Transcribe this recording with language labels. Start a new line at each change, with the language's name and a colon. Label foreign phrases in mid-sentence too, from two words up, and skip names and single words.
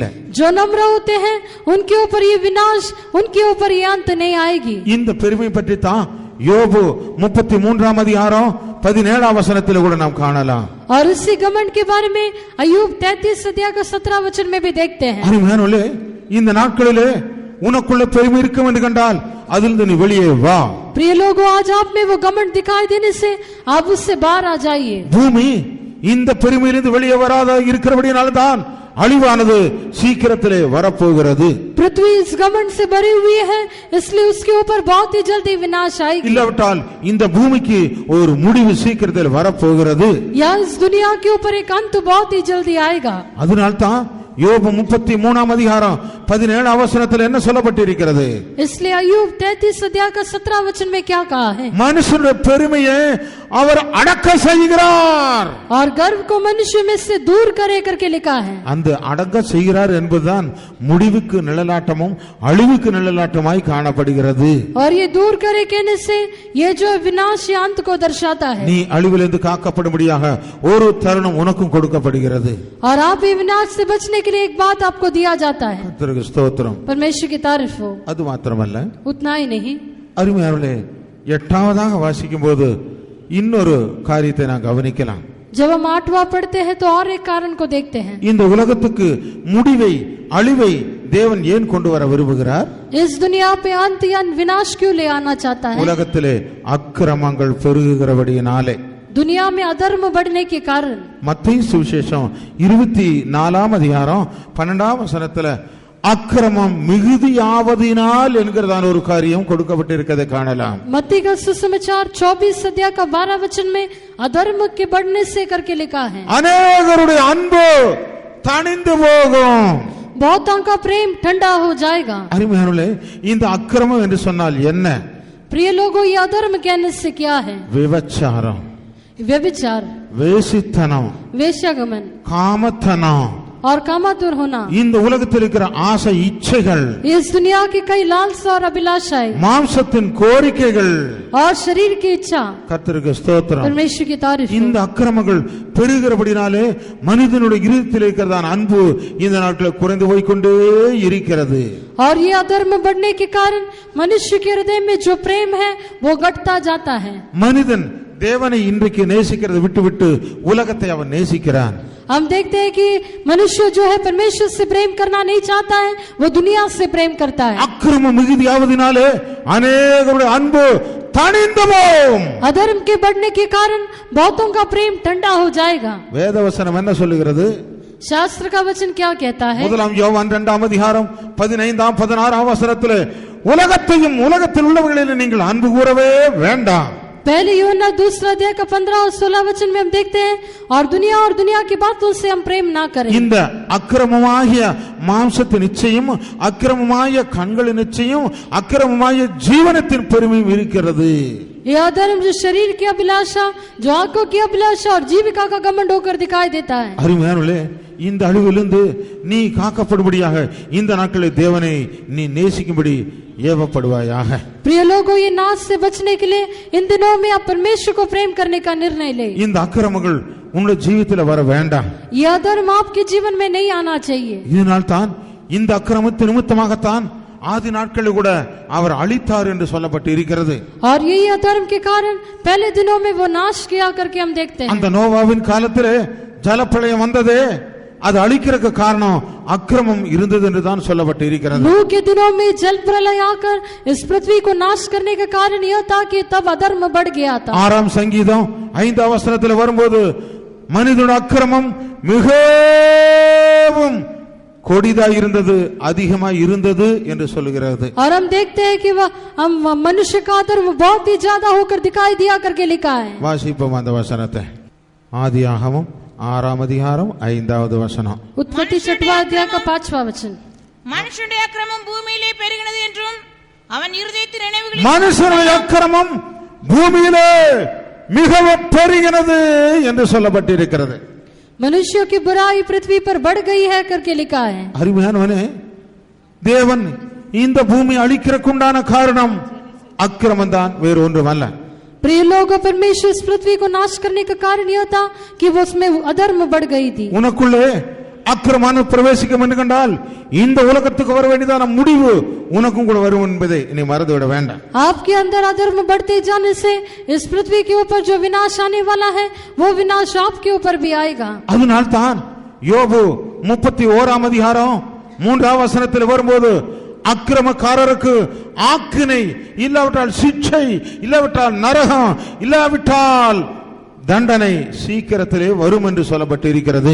Hindi: जो नम्र होते हैं उनके ऊपर ये विनाश, उनके ऊपर ये अंत नहीं आएगी.
Tamil: இந்த பெருமை பற்றி தான் யோபு 33ஆம் அதிகாரம் 17ஆம் வசனத்தில் கூட நாம் காணலாம்.
Hindi: और इसी घमंड के बारे में अय्यूब 33 अध्याय का 17 वचन में भी देखते हैं.
Tamil: அருமையானவர்களே, இந்த நாட்களிலே உனக்குள்ள பெருமை இருக்கும் என்று கண்டால் அதிலிருந்து நீ வெளியே வா.
Hindi: प्रिय लोगों, आज आप में वो घमंड दिखाई देने से आप उससे बाहर आ जाइए.
Tamil: பூமி இந்த பெருமையிலிருந்து வெளியே வராத இருக்கிறபடியால் தான் அழிவானது சீக்கிரத்திலே வரப்போகிறது.
Hindi: पृथ्वी इस घमंड से भरी हुई है, इसलिए उसके ऊपर बहुत ही जल्दी विनाश आएगी.
Tamil: இல்லாவிட்டால் இந்த பூமிக்கு ஒரு முடிவு சீக்கிரத்தில் வரப்போகிறது.
Hindi: या इस दुनिया के ऊपर एक अंत बहुत ही जल्दी आएगा.
Tamil: அதனால்தான் யோபு 33ஆம் அதிகாரம் 17ஆம் வசனத்தில் என்ன சொல்லப்பட்டிருக்கிறது?
Hindi: इसलिए अय्यूब 33 अध्याय का 17 वचन में क्या कहा है?
Tamil: மனுஷனுடைய பெருமையை அவர் அடக்க செய்கிறார்.
Hindi: और गर्व को मनुष्य में से दूर करे करके लिखा है.
Tamil: அந்த அடக்க செய்கிறார் என்பதுதான் முடிவுக்கு நிழலாட்டமும் அழிவுக்கு நிழலாட்டமாய் காணப்படுகிறது.
Hindi: और ये दूर करे कहने से ये जो विनाश या अंत को दर्शाता है.
Tamil: நீ அழிவிலிருந்து காக்கப்படும்படியாக ஒரு தருணம் உனக்கும் கொடுக்கப்படுகிறது.
Hindi: और आप ये विनाश से बचने के लिए एक बात आपको दिया जाता है.
Tamil: கர்த்தருக்கு ஸ்தோத்திரம்.
Hindi: परमेश्वर की तारीफ हो.
Tamil: அது மாத்திரமல்ல,
Hindi: उतना ही नहीं,
Tamil: அருமையானவர்களே, 8ஆவதாக வாசிக்கும் போது இன்னொரு காரியத்தை நான் கவனிக்கலாம்.
Hindi: जब हम 8वां पढ़ते हैं तो और एक कारण को देखते हैं.
Tamil: இந்த உலகத்துக்கு முடிவை அழிவை தேவன் ஏன் கொண்டு வர விரும்புகிறார்?
Hindi: इस दुनिया पे अंत या विनाश क्यों ले आना चाहता है?
Tamil: உலகத்திலே அக்கிரமங்கள் பெருகுகிறபடியினாலே.
Hindi: दुनिया में अधर्म बढ़ने के कारण.
Tamil: மத்தேயு சுவிசேஷம் 24ஆம் அதிகாரம் 12ஆம் வசனத்துல அக்கிரமம் மிகுதியாவதினால் என்கிறதான ஒரு காரியம் கொடுக்கப்பட்டிருக்கிறதை காணலாம்.
Hindi: मत्ती का सुसमाचार 24 अध्याय का 12 वचन में अधर्म के बढ़ने से करके लिखा है.
Tamil: அநேகருடைய அன்பு தணிந்து போகும்.
Hindi: बहुतों का प्रेम ठंडा हो जाएगा.
Tamil: அருமையானவர்களே, இந்த அக்கிரமம் என்று சொன்னால் என்ன?
Hindi: प्रिय लोगों, ये अधर्म कहने से क्या है?
Tamil: விபச்சாரம்,
Hindi: व्यभिचार,
Tamil: வேசித்தனம்,
Hindi: वेश्यागमन
Tamil: காமத்தனம்,
Hindi: और कामातुर होना.
Tamil: இந்த உலகத்தில் இருக்கிற ஆசை இச்சைகள்,
Hindi: इस दुनिया की कई लालसा और अभिलाषाएं
Tamil: மாம்சத்தின் கோரிக்கைகள்,
Hindi: और शरीर की इच्छा.
Tamil: கர்த்தருக்கு ஸ்தோத்திரம்.
Hindi: परमेश्वर की तारीफ.
Tamil: இந்த அக்கிரமங்கள் பெருகிறபடினாலே மனிதனுடைய இருதயத்தில் இருக்கிறதான அன்பு இந்த நாட்களில் குறைந்து போய்க்கொண்டே இருக்கிறது.
Hindi: और ये अधर्म बढ़ने के कारण मनुष्य के हृदय में जो प्रेम है वो घटता जाता है.
Tamil: மனிதன் தேவனை இன்றைக்கு நேசிக்கிறதை விட்டுவிட்டு உலகத்தை அவன் நேசிக்கிறான்.
Hindi: हम देखते हैं कि मनुष्य जो है परमेश्वर से प्रेम करना नहीं चाहता है, वो दुनिया से प्रेम करता है.
Tamil: அக்கிரமம் மிகுதியாவதினாலே அநேகருடைய அன்பு தணிந்து போகும்.
Hindi: अधर्म के बढ़ने के कारण बहुतों का प्रेम ठंडा हो जाएगा.
Tamil: வேதவசனம் என்ன சொல்லுகிறது?
Hindi: शास्त्र का वचन क्या कहता है?
Tamil: முதலாம் யோவான் 2ஆம் அதிகாரம் 15ஆம் 16ஆம் வசனத்திலே உலகத்தையும் உலகத்தில் உள்ளவர்களில் நீங்கள் அன்பு கூறவே வேண்டாம்.
Hindi: पहले यूहन्ना 2 अध्याय का 15 और 16 वचन में हम देखते हैं, और दुनिया की बातों से हम प्रेम ना करें.
Tamil: இந்த அக்கிரமமாகிய மாம்சத்தின் இச்சையும் அக்கிரமமாகிய கண்களின் இச்சையும் அக்கிரமமாகிய ஜீவனத்தின் பெருமையும் இருக்கிறது.
Hindi: यह अधर्म जो शरीर की अभिलाषा, जो आंखों की अभिलाषा और जीविका का घमंड होकर दिखाई देता है.
Tamil: அருமையானவர்களே, இந்த அழிவிலிருந்து நீ காக்கப்படும்படியாக இந்த நாட்களில் தேவனை நீ நேசிக்கும்படி ஏவப்படுவாயாக.
Hindi: प्रिय लोगों, ये नाश से बचने के लिए इन दिनों में आप परमेश्वर को प्रेम करने का निर्णय ले.
Tamil: இந்த அக்கிரமங்கள் உங்களுடைய ஜீவிதத்தில் வர வேண்டாம்.
Hindi: यह अधर्म आपके जीवन में नहीं आना चाहिए.
Tamil: இதனால் தான் இந்த அக்கிரமத்தின் நிமித்தமாகத்தான் ஆதி நாட்களில் கூட அவர் அழித்தார் என்று சொல்லப்பட்டு இருக்கிறது.
Hindi: और यही अधर्म के कारण पहले दिनों में वो नाश किया करके हम देखते हैं.
Tamil: அந்த நோவாவின் காலத்திலே ஜலப்பிரளயம் வந்ததே, அது அழிக்கிறதுக்கு காரணம் அக்கிரமம் இருந்தது என்று தான் சொல்லப்பட்டு இருக்கிறது.
Hindi: नूह के दिनों में जल प्रलय आकर इस पृथ्वी को नाश करने का कारण यह था कि तब अधर्म बढ़ गया था.
Tamil: 6ஆம் சங்கீதம் 5ஆம் வசனத்தில் வரும்போது மனிதனுடைய அக்கிரமம் மிகவும் கொடிதாய் இருந்தது, அதிகமாய் இருந்தது என்று சொல்லுகிறது.
Hindi: और हम देखते हैं कि वह हम मनुष्य का अधर्म बहुत ही ज्यादा होकर दिखाई दिया करके लिखा है.
Tamil: வாசிப்போம் அந்த வசனத்தை. ஆதியாகமம் 6ஆம் அதிகாரம் 5வது வசனம்.
Hindi: उत्पत्ति 6वां अध्याय का 5वां वचन.
Tamil: மனுஷனுடைய அக்கிரமம் பூமியிலே பெருகினது என்றும் அவன் இருதயத்தின் நினைவுகளில் மனுஷனுடைய அக்கிரமம் பூமியிலே மிகவும் பெருகினது என்று சொல்லப்பட்டிருக்கிறது.
Hindi: मनुष्यों की बुराई पृथ्वी पर बढ़ गई है करके लिखा है.
Tamil: அருமையானவனே, தேவன் இந்த பூமி அழிக்கிறதுக்குண்டான காரணம் அக்கிரமம் தான், வேறு ஒன்றும் அல்ல.
Hindi: प्रिय लोगों, परमेश्वर इस पृथ्वी को नाश करने का कारण यह था कि वो उसमें अधर्म बढ़ गई थी.
Tamil: உனக்குள்ளே அக்கிரமான பிரவேசிக்கும் என்று கண்டால் இந்த உலகத்துக்கு வர வேண்டியதான முடிவு உனக்கும் கூட வரும் என்பதை நீ மறந்துவிட வேண்டாம்.
Hindi: आपके अंदर अधर्म बढ़ते जाने से इस पृथ्वी के ऊपर जो विनाश आने वाला है वो विनाश आपके ऊपर भी आएगा.
Tamil: அதனால் தான் யோபு 31ஆம் அதிகாரம் 3ஆம் வசனத்தில் வரும்போது அக்கிரமக்காரருக்கு ஆக்கினை, இல்லாவிட்டால் சிட்சை, இல்லாவிட்டால் நரகம், இல்லாவிட்டால் தண்டனை சீக்கிரத்திலே வரும் என்று சொல்லப்பட்டு இருக்கிறது.